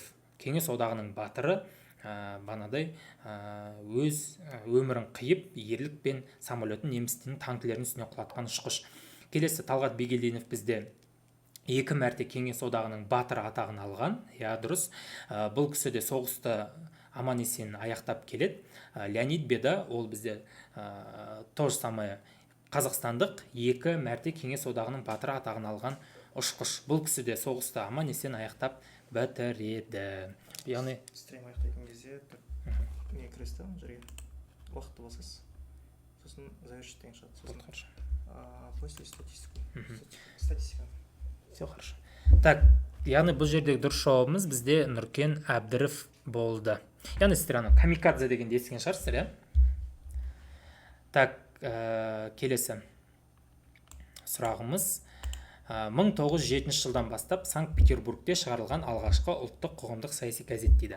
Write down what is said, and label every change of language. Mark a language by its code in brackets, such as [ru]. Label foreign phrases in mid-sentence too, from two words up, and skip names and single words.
[kk] Кеңес одағының батыры, банадай өз өмірін қиып, ерлікпен самолетін немістің танкілерінің үстіне құлатқан ұшқыш. Келесі, Талғат Бегелдинов бізде 2 мәрте Кеңес одағының батыры атағын алған. Дұрыс. Бұл кісі де соғысты аман есен аяқтап келеді. Леонид Беда, ол бізде [ru] то же самое [kk] қазақстандық 2 мәрте Кеңес одағының батыры атағын алған ұшқыш. Бұл кісі де соғысты аман есен аяқтап бітіреді. Яғни стрим аяқтайтын кезде не кіресті жерге уақытты басасыз, сосын завершить деген шығады. [ru] Сосын после статистика. Все хорошо. Так, [kk] яғни бұл жердегі дұрыс жауабымыз бізде Нұркен Әбдіров болды. Яғни сіздер камикадзе дегенді естіген шығарсыздар, Так, келесі сұрағымыз 1907 жылдан бастап Санкт-Петербургте шығарылған алғашқы ұлттық қоғамдық саяси газет дейді.